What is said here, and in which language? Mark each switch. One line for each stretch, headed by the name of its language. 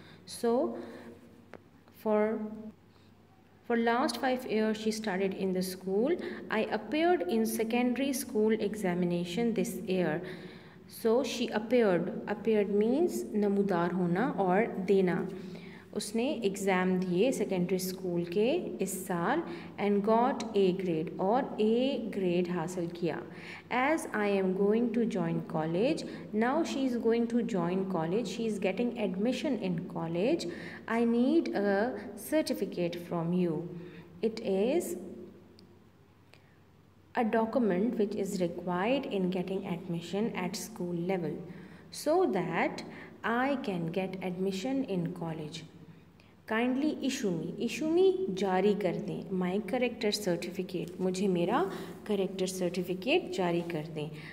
English: So for last 5 years she studied in the school. I appeared in secondary school examination this year. So she appeared means
Hindi: namudar hona or dena. उसने exam दिए secondary school के इस साल
English: and got A grade
Hindi: और A grade हासिल किया.
English: As I am going to join college, now she is going to join college, she is getting admission in college. I need a certificate from you. It is a document which is required in getting admission at school level so that I can get admission in college. Kindly issue me
Hindi: जारी कर दें.
English: My character certificate,
Hindi: मुझे मेरा
English: character certificate
Hindi: जारी कर दें.